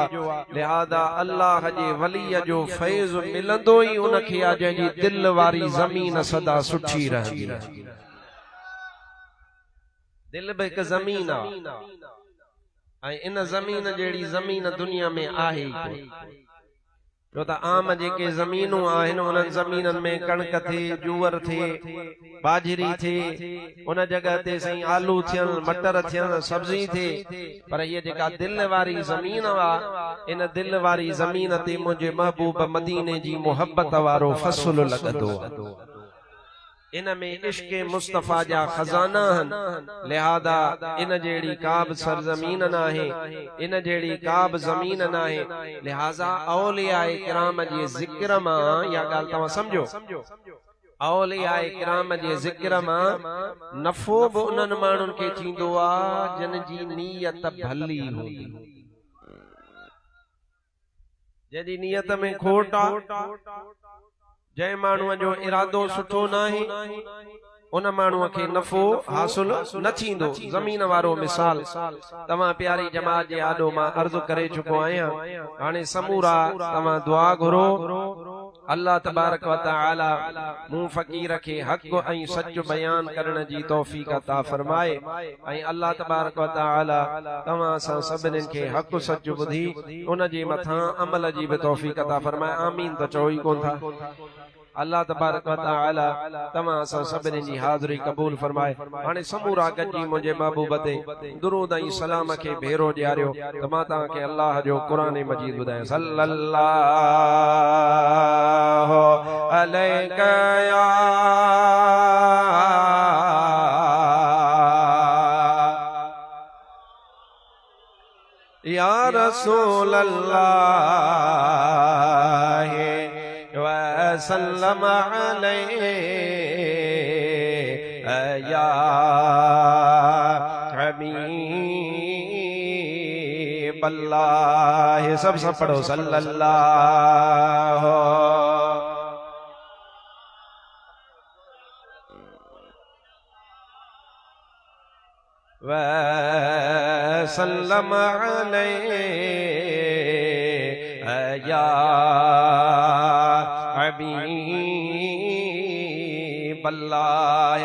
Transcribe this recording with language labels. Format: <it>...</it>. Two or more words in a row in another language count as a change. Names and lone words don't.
<sd>लिहाज़ा अल्लाह जे वलीअ जो फैज़ मिलंदो ई उन खे आ जंहिंजी दिल वारी ज़मीन सदा सुठी रहंदी। दिल बि हिकु ज़मीन आ, ऐं इन ज़मीन जहिड़ी ज़मीन दुनिया में आहे ई कोन। जो त आम जेके ज़मीनूं आहिनि उन्हनि ज़मीननि में कणक थे, जूअर थे, बाजरी थे, उन जगह ते सही आलू थियनि, मटर थियनि, सब्जी थे। पर ये जेका दिल वारी ज़मीन वा, इन दिल वारी ज़मीन ते मुंहिंजे महबूब मदीने जी मोहब्बत वारो फसुल लॻंदो आहे। इन में इश्क मुस्तफा जा खजाना हन। लिहाजा इन जेड़ी का भी सरजमीन नाहे, इन जेड़ी का भी जमीन नाहे। लिहाजा औलियाए किराम जे जिक्र मां या गाल तवा समझो, औलियाए किराम जे जिक्र मां नफो भी उन्हनि माण्हुनि खे थींदो आ जिन जी नीयत भली हूंदी। जदी नीयत में खोट आ, जय माण्हूअ जो इरादो सुठो नाहे, उन माण्हूअ खे नफ़ो हासिल न थींदो। ज़मीन वारो मिसाल तव्हां प्यारी जमात जे आॾो मां अर्ज़ करे चुको आहियां। हाणे समूरा तव्हां दुआ घुरो,</sd> <ar>الله تبارك وتعالى</ar> <sd>मूं फ़कीर खे हक़ ऐं सच बयान करण जी तौफ़ीक़ अता फरमाए, ऐं</sd> <ar>الله تبارك وتعالى</ar> <sd>तव्हां असां सभिनी खे हक़ सच ॿुधी उन जे मथां अमल जी भी तौफ़ीक़ अता फरमाए। आमीन त चओ ई कोन था।</sd> <ar>الله تبارك وتعالى</ar> <sd>तमां असां सभिनी जी हाज़िरी क़बूल फरमाए। हाणे समूरा गॾिजी मुंहिंजे महबूब ते दुरूद ऐं सलाम खे भेरो ॾियारियो त मां तव्हांखे अल्लाह जो क़ुरान मजीद ॿुधायां।</sd> <ar>صلى الله عليك يا رسول الله وسلم عليه يا حبيب الله.</ar> <sd>سڀ پڙهو</sd> <ar>صلى الله وسلم عليه يا حبيب الله.</ar>